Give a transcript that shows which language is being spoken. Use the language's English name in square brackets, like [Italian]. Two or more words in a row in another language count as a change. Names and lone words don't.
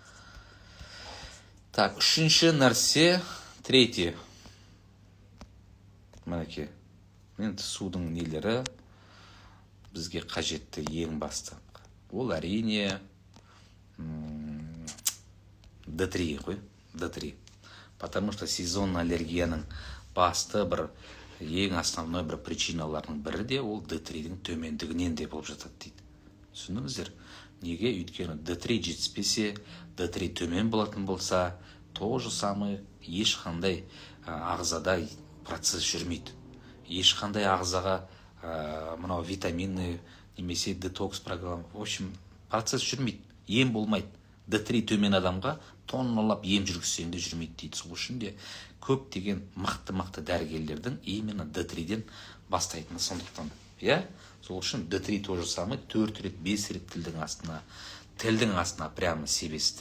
[Kazakh] Так, үшінші нәрсе, третий. Мінекей, енді судың нелері бізге қажетті ең басты. Ол әрине D3 ғой, D3. [Russian] Потому что сезонный [Kazakh] аллергияның басты бір ең основной бір причиналарының бірі де ол D3-дің төмендігінен де болып жатады дейді. Түсіндіңіздер? Неге? Өйткені D3 жетіспесе, D3 төмен болатын болса, [Russian] то же самый [Kazakh] ешқандай ағзада процесс жүрмейді. Ешқандай ағзаға мынау витаминный немесе детокс программа, [Russian] в общем, [Kazakh] процесс жүрмейді. Ем болмайды. D3 төмен адамға тонналап ем жүргізсең де жүрмейді дейді. Сол үшін де көптеген мықты дәрігерлердің именно D3-ден бастайтыны сондықтан. Я? Сол үшін D3 [Russian] тоже самый [Kazakh] 4 рет, 5 рет тілдің астына прямо себесіздер.